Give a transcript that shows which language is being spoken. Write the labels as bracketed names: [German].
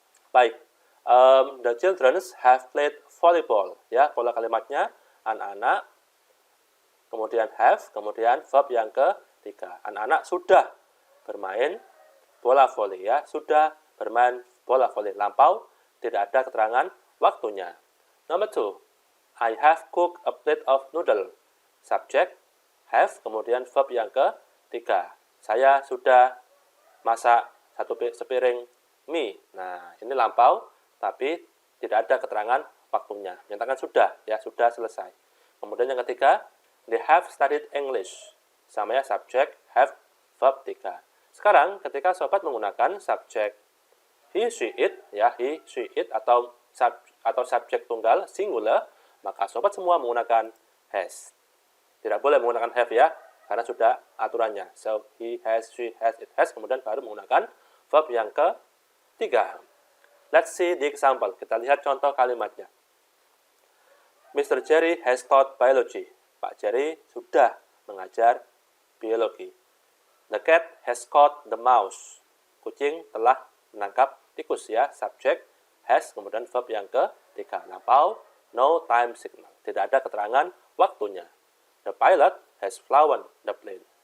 [English] Baik, the children have played volleyball. [Indonesian] Ya, pola kalimatnya anak-anak kemudian have, kemudian verb yang ketiga. Anak-anak sudah bermain bola voli ya, sudah bermain bola voli. Lampau, tidak ada keterangan waktunya. [English] Number 2, I have cooked a plate of noodle. [Indonesian] Subject, have, kemudian verb yang ketiga. Saya sudah masak satu sepiring mie. Nah, ini lampau, tapi tidak ada keterangan waktunya. Menyatakan sudah, ya, sudah selesai. Kemudian yang ketiga, [English] they have studied English. [Indonesian] Sama ya, subject, have, verb 3. Sekarang, ketika sobat menggunakan subject he, she, it, ya, he, she, it, atau subjek tunggal, singular, maka sobat semua menggunakan has. Tidak boleh menggunakan have ya, karena sudah aturannya. [English] So, he has, she has, it has, [Indonesian] kemudian baru menggunakan verb yang ketiga. [English] Let's see the example. [Indonesian] Kita lihat contoh kalimatnya. [English] Mr. Jerry has taught biology. [Indonesian] Pak Jerry sudah mengajar biologi. [English] The cat has caught the mouse. [Indonesian] Kucing telah menangkap tikus ya. Subject has, kemudian verb yang ketiga. Lampau, [English] no time signal. [Indonesian] Tidak ada keterangan waktunya. [English] The pilot has flown the plane.